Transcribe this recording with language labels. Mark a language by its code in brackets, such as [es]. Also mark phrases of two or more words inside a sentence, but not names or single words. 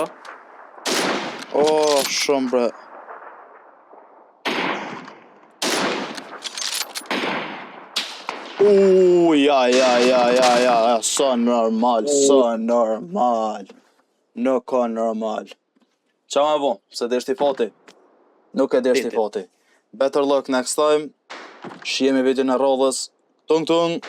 [sq] O, shumë bre. Ja, sa normal. Nuk ka normal. Qa me bo, se deshti fati. Nuk e deshti fati. [en] Better luck next time. [sq] Shihemi video në radhës. Tung.